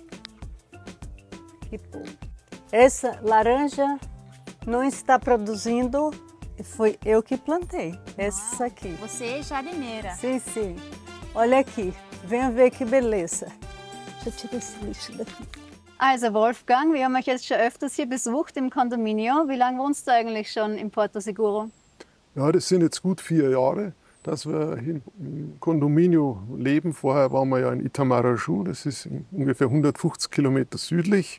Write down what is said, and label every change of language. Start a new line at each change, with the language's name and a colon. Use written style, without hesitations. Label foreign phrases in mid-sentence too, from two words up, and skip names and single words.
Portuguese: E pô. Essa laranja não está produzindo, foi eu que plantei. Essa aqui. Você é jardineira. Sim, sim. Olha aqui, venha ver que beleza. Deixa eu tirar esse lixo daqui.
German: Also Wolfgang, wir haben euch jetzt schon öfters hier besucht im Condominio. Wie lange wohnst du eigentlich schon in Porto Seguro? Ja, das sind jetzt gut 4 Jahre, dass wir hier im Condominio leben. Vorher waren wir ja in Itamaraju, das ist ungefähr 150 Kilometer südlich.